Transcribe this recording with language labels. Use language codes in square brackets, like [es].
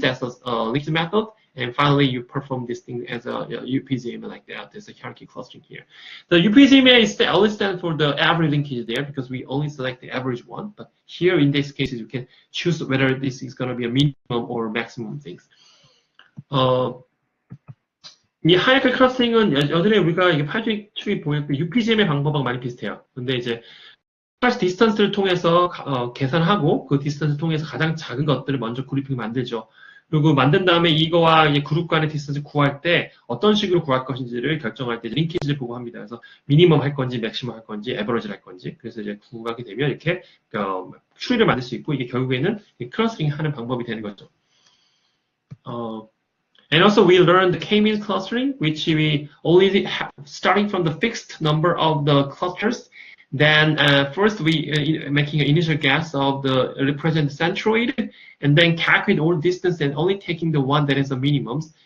[en] That's a linkage method. And finally, you perform this thing as a UPGMA like that. There's a hierarchy clustering here. The UPGMA is only stand for the average linkage there because we only select the average one. But here in this case, you can choose whether this is going to be a minimum or maximum things. [ko] 이 hierarchy clustering은 여전히 우리가 이게 파이썬이 보였고 UPGMA 방법하고 많이 비슷해요. 근데 이제 디스턴스를 통해서 계산하고 그 디스턴스를 통해서 가장 작은 것들을 먼저 그룹핑 만들죠. 그리고 만든 다음에 이거와 이제 그룹 간의 디스턴스 구할 때 어떤 식으로 구할 것인지를 결정할 때 링키지를 보고 합니다. 그래서 미니멈 할 건지 맥시멈 할 건지 에버리지를 할 건지 그래서 이제 구하게 되면 이렇게 추리를 만들 수 있고 이게 결국에는 클러스팅 하는 방법이 되는 거죠. [en] And also we learned the k-means clustering, which we only have, starting from the fixed number of the clusters. Then first we making an initial guess of the represent centroid, and then calculate all distance and only taking the one that is the minimums.